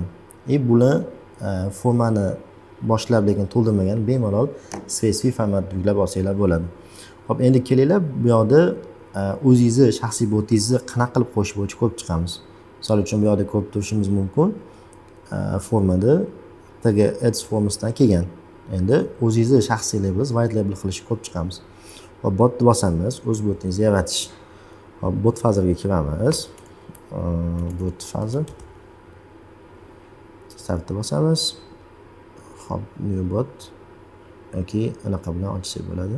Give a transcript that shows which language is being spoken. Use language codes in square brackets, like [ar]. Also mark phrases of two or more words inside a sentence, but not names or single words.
[uz] Buni formani boshlab lekin to'ldirmagan bemalol spesifik formatda yuklab olsanglar bo'ladi. Xo'p, endi kelinglar, bu yerda o'zingizni shaxsiy botingizni qanaqa qilib qo'yish bo'yicha ko'rib chiqamiz. Misol uchun bu yerda ko'rib turishimiz mumkin. Formada tagi ads formasidan kelgan. Endi o'zingizni shaxsiy label, [en] white label [uz] qilishni ko'rib chiqamiz. Hop, botni bosamiz, o'z botingizni yaratish. Hop, bot fazerga kiramiz. Bot fazer. Startni bosamiz. Hop, [en] new bot [uz] yoki anaqa bilan ochsak bo'ladi.